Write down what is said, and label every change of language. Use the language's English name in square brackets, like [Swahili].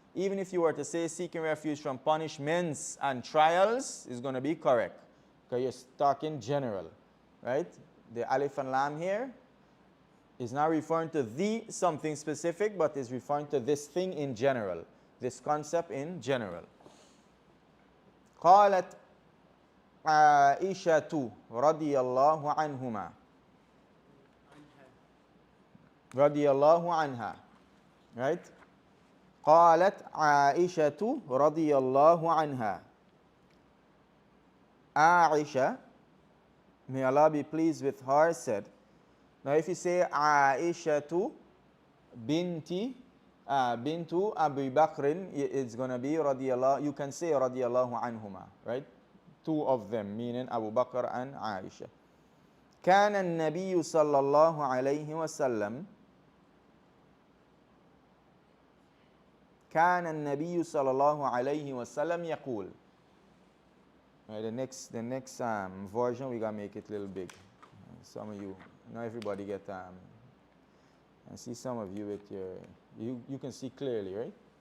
[English] Even if you were to say seeking refuge from punishments and trials, is going to be correct. Because you're talking general, right? The alif and lam here is not referring to the something specific, but is referring to this thing in general, this concept in general. [Arabic] قالت عائشة رضي الله عنهما رضي الله عنها, right? قالت عائشة رضي الله عنها. [English] Aisha, may Allah be pleased with her, said. Now if you say Aishatu bintu Abu Bakr, it's going to be radiyallahu, you can say radiyallahu anhuma, right? Two of them, meaning Abu Bakr and Aisha. [Arabic] كان النبي صلى الله عليه وسلم كان النبي صلى الله عليه وسلم يقول. [English] Right, the next version, we're going to make it a little big. Some of you, not everybody get, I see some of you with your, you can see clearly, right?